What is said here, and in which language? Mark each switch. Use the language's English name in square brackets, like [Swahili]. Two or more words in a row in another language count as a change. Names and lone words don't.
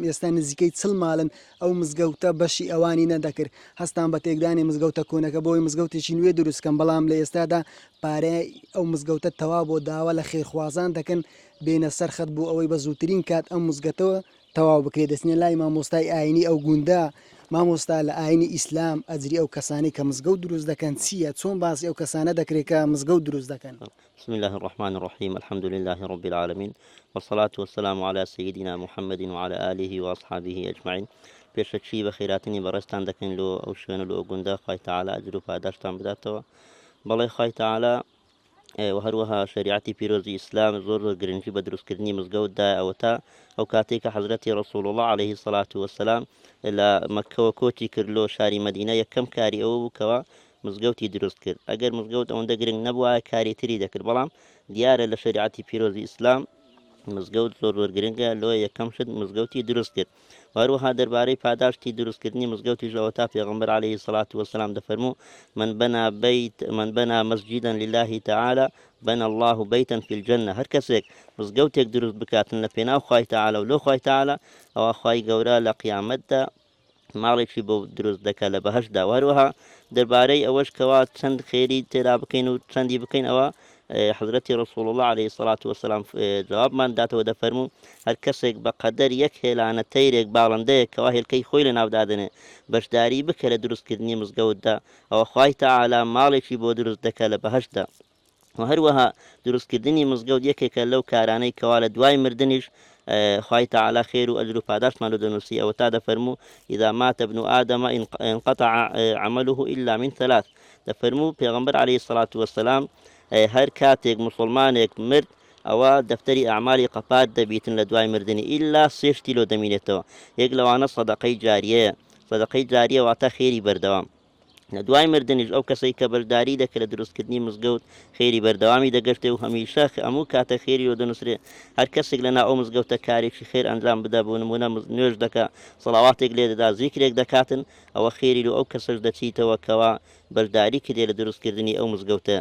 [Central Kurdish] ئێستا نزیکەی 40 ماڵن ئەو مزگەوتە بەشی ئەوانی نەدەکرد هەستان بە تێکدانی مزگەوتە کۆنەکە بۆی مزگەوتێکی نوێ دروستکەن بەڵام لە ئێستادا پارەی ئەو مزگەوتە تەوا بۆ داوا لە خێرخوازان دەکەن بێنە سەرخەت بوو ئەوەی بە زووترین کات ئەم مزگەتەوە تەواو بکرێت دەستنیە لای مامۆستای ئاینی ئەو گوندە مامۆستا لە ئاینی ئیسلام ئەجری ئەو کەسانی کە مزگەوت دروست دەکەن چییە چۆن باسی ئەو کەسانە دەکرێت کە مزگەوت دروست دەکەن. [Arabic] بسم الله الرحمن الرحيم الحمد لله رب العالمين والصلاة والسلام على سيدنا محمد وعلى آله وأصحابه أجمعين. [Central Kurdish] پێشەچی بە خێراتنی بەڕێستان دەکەین لۆ ئەو شوێنە لۆ گوندە خوای تەعالا ئەجر و پاداشتان بداتەوە بەڵێ خوای تەعالا و هەروەها شریعەتی پیرۆزی ئیسلام زۆر گرنگی بە دروستکردنی مزگەوتدا ئەوە تا ئەو کاتێک کە حەزرەتی ڕەسوڵ [Arabic] الله عليه الصلاة والسلام [Central Kurdish] لە مەککەوە کۆچی کرد لۆ شاری مەدینە یەکەم کاری ئەوە بوو کەوە مزگەوتی دروست کرد ئەگەر مزگەوت ئەوەندە گرنگ نەبووە کاری تری دەکرد بەڵام دیارە لە شریعەتی پیرۆزی ئیسلام مزگەوت زۆر گرنگە لۆ یەکەم شت مزگەوتی دروست کرد وهروها دەربارەی پاداشتی دروستکردنی مزگەوتی ژەوە تا پێغەمبەر [Arabic] عليه الصلاة والسلام [Central Kurdish] دەفەرموو [Arabic] من بنى مسجدا لله تعالى بنى الله بيتا في الجنة [Central Kurdish] هەر کەسێک مزگەوتێک دروست بکاتن لە پێناو خوای تەعالا و لۆ خوای تەعالا ئەوە خوای گەورە لە قیامەتدا ماڵێکی بۆ دروست دەکات لە بەهەشدا وهروها دەربارەی ئەوەش کەوا چەند خێری تێدا بکەین و چەندی بکەین ئەوە حضرەتی ڕسوڵ [Arabic] الله عليه الصلاة والسلام [Central Kurdish] جوابمان داتەوە دەفەرموو هەر کەسێک بە قەدەر یەک هێلانە تەیرێک باڵندەیەک کەوا هێلکەی خۆی لە ناودادنێ بەشداری بکە لە دروستکردنی مزگەوتدا ئەوە خوای تەعالا ماڵێکی بۆ دروست دەکات لە بەهەشدا وهروەها دروستکردنی مزگەوت یەکێکە لەو کارانەی کەوا لە دوای مردنیش خوای تەعالا خێر و ئەجر و پاداشمان لە دەنووسی ئەوە تا دەفەرموو [Arabic] إذا مات ابن آدم انقطع عمله إلا من ثلاث [Central Kurdish] دەفەرموو پێغەمبەر [Arabic] عليه الصلاة والسلام [Central Kurdish] هەر کاتێک مسلمانێک مرد ئەوە دەفتەری ئەعمالی قەپات دەبیتن لە دوای مردنی ئیلا سێشتی لۆ دەمینێتەوە یەک لەوانە سەدەقەی جاریەیە سەدەقەی جاریە واتە خێری بەردەوام لە دوای مردنیش ئەو کەسەی کە بەشداری دەکرد لە دروستکردنی مزگەوت خێری بەردەوامی دەگەشتێ و هەمیشە هەموو کاتە خێری و دەنووسرێ هەر کەسێک لەناو ئەو مزگەوتە کارێکی خێر ئەنجام بدە بۆ نمونە نوێژ دەکا سەڵاواتێک لێ دەدا زیکرێک دەکاتن ئەوە خێری و ئەو کەسەش دەچیتەوە کەوا بەشداری کردێ لە دروستکردنی ئەو مزگەوتە.